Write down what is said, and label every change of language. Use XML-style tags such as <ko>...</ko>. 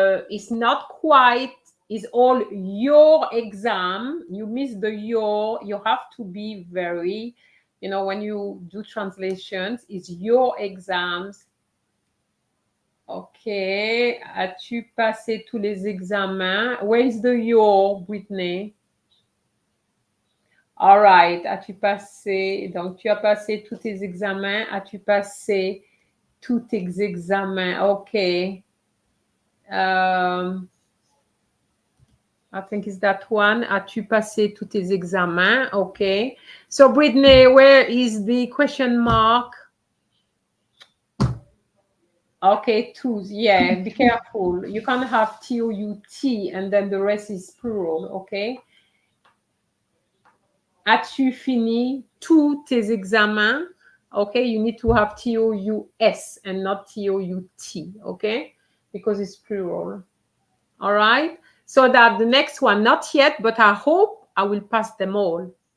<en>It's not quite, it's all your exam. You miss the your. You have to be very, you know, when you do translations, it's your exams. Okay.</en> <fr>As-tu passé tous les examens?</fr> <en>Where is the your, Whitney?</en> <fr>All right. As-tu passé? Donc, tu as passé tous tes examens. As-tu passé tous tes examens? Okay.</fr> <en>I think it's that one.</en> <fr>As-tu passé tous tes examens?</fr> <en>Okay. So, Brittany, where is the question mark? Okay, twos. Yeah, be careful. You can't have T-O-U-T and then the rest is plural. Okay.</en> <fr>As-tu fini tous tes examens?</fr> <en>Okay, you need to have T-O-U-S and not T-O-U-T. Okay, because it's plural. All right. So that the next one, not yet, but I hope I will pass them all.</en>